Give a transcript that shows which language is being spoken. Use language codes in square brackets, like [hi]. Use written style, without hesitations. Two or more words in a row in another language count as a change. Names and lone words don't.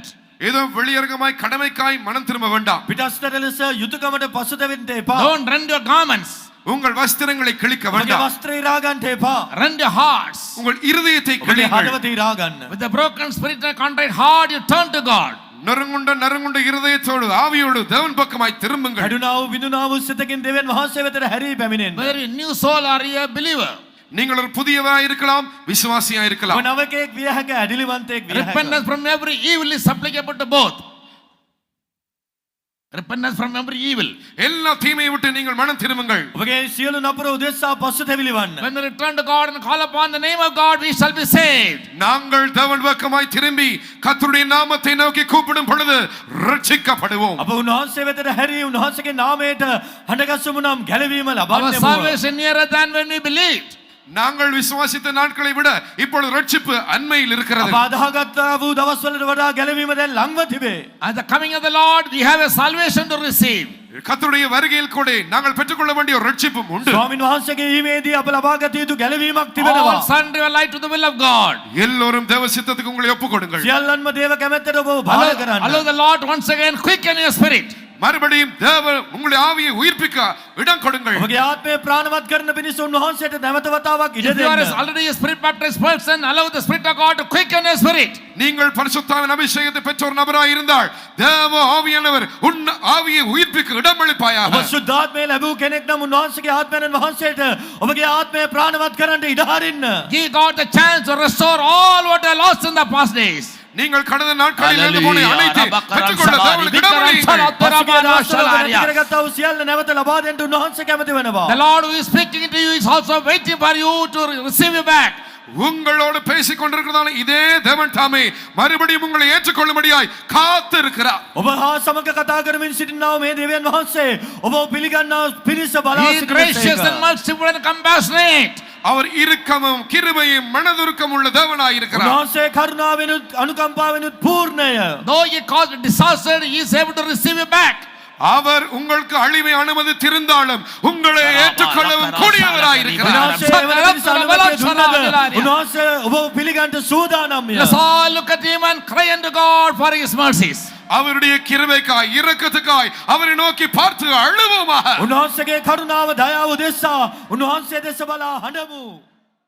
[ta] ஏதோ வெளியரங்கமாய் கடமைக்காய் மனம் திரும்ப வேண்டாம். [si] පිටස්තර ලෙස යුතුයකමට පසුතැවෙන්න එපා. [en] Don't rend your garments. [ta] உங்கள் வஸ்திரங்களை கிழிக்க [si] ඔබගේ [ta] வேண்டாம். [si] වස්ත්‍ර ඉරා ගන්න එපා. [en] Rend your hearts. [ta] உங்கள் இருதயத்தை [si] ඔබගේ [ta] கிழியுங்கள். [si] හදවත ඉරා ගන්න. [en] With a broken spirit and contrite heart, you turn to God. [ta] நறுங்குண்ட இருதயத்தோடு ஆவியோடு தேவன் பக்கமாய் திரும்புங்கள். [si] හැඩුනා වූ විඳුනා වූ සිතකින් දෙවියන් වහන්සේ වෙතට හැරී පැමිණෙන්න. [en] Whether you're a new soul or you're a believer. [ta] நீங்கள் ஒரு புதியவராய் இருக்கலாம், விசுவாசியாய் இருக்கலாம். [si] ඔබ නවකෙක් විය හැක, ඇඩිලිවන්තයෙක් විය හැක. [en] Repentance from every evil is applicable to both. Repentance from every evil. [ta] எல்லா தீமையை விட்டு நீங்கள் மனம் திரும்புங்கள். [si] ඔබගේ සියලු නපුර උදෙසා පසුතැවිලි වන්න. [en] When we return to God and call upon the name of God, we shall be saved. [ta] நாங்கள் தேவன் பக்கமாய் திரும்பி கர்த்தருடைய நாமத்தை நோக்கி கூப்பிடும் பொழுது ரட்சிக்கப்படுவோம். [si] අප උන්වහන්සේ වෙතට හැරී උන්වහන්සේගේ නාමයට හඬගස්සමු නම් ගැලවීම [en] Our [si] ලබන්නෙමු. [en] salvation nearer than when we believed. [ta] நாங்கள் விசுவாசித்த நாட்களை விட இப்பொழுது ரட்சிப்பு அண்மையில் இருக்கிறது. [si] අප අදාහගත්තා වූ දවස්වලට වඩා ගැලවීම දැන් ළඟව තිබේ. [en] At the coming of the Lord, we have a salvation to receive. [ta] கர்த்தருடைய வருகையில் கூட நாங்கள் பெற்றுக்கொள்ள வேண்டிய ஒரு ரட்சிப்பும் உண்டு. [si] ස්වාමීන් වහන්සේගේ ඊමේදී අප ලබාගත යුතු ගැලවීමක් [en] All [si] තිබෙනවා. [en] surrender your life to the will of God. [ta] எல்லோரும் தேவ சித்தத்துக்கு உங்களை ஒப்புக் கொடுங்கள். [si] සියල්ලන්ම දේව කැමැත්තට ඔබ බාර [en] Allow [si] කරන්න. [en] the Lord once again quicken your spirit. [ta] மறுபடியும் தேவன் உங்களுடைய ஆவியை உயிர்ப்பிக்க இடம் கொடுங்கள். [si] ඔබගේ ආත්මය ප්‍රාණවත් කරන පිණිස උන්වහන්සේට නැවත වතාවක් ඉඩ [en] If you are [si] දෙන්න. [en] already a spirit baptized person, allow the Spirit of God to quicken your spirit. [ta] நீங்கள் பரிசுத்தாவின் அபிஷேகத்தை பெற்ற ஒரு நபராய் இருந்தால் தேவ ஆவியானவர் உன் ஆவியை உயிர்ப்பிக்க இடமளிப்பாயாக. [si] ඔබ සුද්ධාත්මය ලැබූ කෙනෙක් නම් උන්වහන්සේගේ ආත්මයන් වහන්සේට ඔබගේ ආත්මය ප්‍රාණවත් කරන්න ඉඩ හරින්න. [en] Give God the chance to restore all what you lost in the past days. [ta] நீங்கள் கடந்த நாட்களில் இழந்து போன Hallelujah. அனைத்து பெற்றுக்கொள்ள தேவனுக்கு இடம் Rabakara அளியுங்கள். [si] කරගත්තා වූ සියල්ල නැවත ලබා දෙන්න උන්වහන්සේ කැමති වෙනවා. [en] The Lord who is speaking to you is also waiting for you to receive you back. [ta] உங்களோடு பேசிக் கொண்டிருக்கிறதான இதே தேவன் தாமே மறுபடியும் உங்களை ஏற்றுக்கொள்ளும்படியாய் காத்திருக்கிறார். [si] ඔබ හා සමග කතා කරමින් සිටිනා වූ මේ දෙවියන් වහන්සේ ඔබ පිළිගන්නා පිරිස බලා [en] He is gracious and [si] සිටින [en] merciful and compassionate. [ta] அவர் இரக்கமும் கிருபையும் மனதுருக்கம் உள்ள தேவனாய் இருக்கிறார். [si] උන්වහන්සේ කරුණාවෙනුත් අනුකම්පාවෙනුත් පූර්ණය. [en] Though he caused a disaster, he is able to receive you back. [ta] அவர் உங்களுக்கு அழிவை அனுமதித்திருந்தாலும் உங்களை ஏற்றுக்கொள்ளவும் கூடியவராய் இருக்கிறார். [si] උන්වහන්සේ එවන පිරිස අනුමැතිය දුන්නද උන්වහන්සේ ඔබ පිළිගන්න සූදානම්ය. [en] Let's all look at him and cry unto God for his mercies. [ta] அவருடைய கிருபைக்காய் இரக்கத்துக்காய் அவரை நோக்கி பார்த்து அழுவோமாக. [si] උන්වහන්සේගේ කරුණාව දයාව දෙසා උන්වහන්සේ දෙස බලා හඬමු.